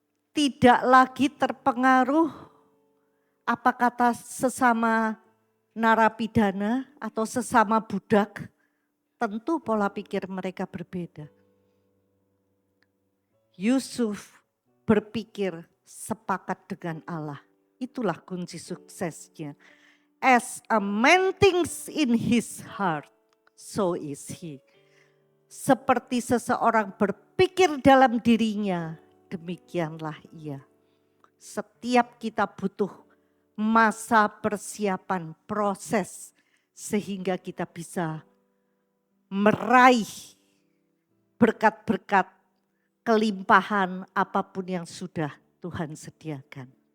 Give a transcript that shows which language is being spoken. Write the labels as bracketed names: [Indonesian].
[Indonesian] Tidak lagi terpengaruh apa kata sesama narapidana atau sesama budak, tentu pola pikir mereka berbeda. Yusuf berpikir sepakat dengan Allah. Itulah kunci suksesnya. [English] As a man thinks in his heart, so is he. [Indonesian] Seperti seseorang berpikir dalam dirinya, demikianlah ia. Setiap kita butuh masa persiapan, proses, sehingga kita bisa meraih berkat-berkat, kelimpahan apapun yang sudah Tuhan sediakan.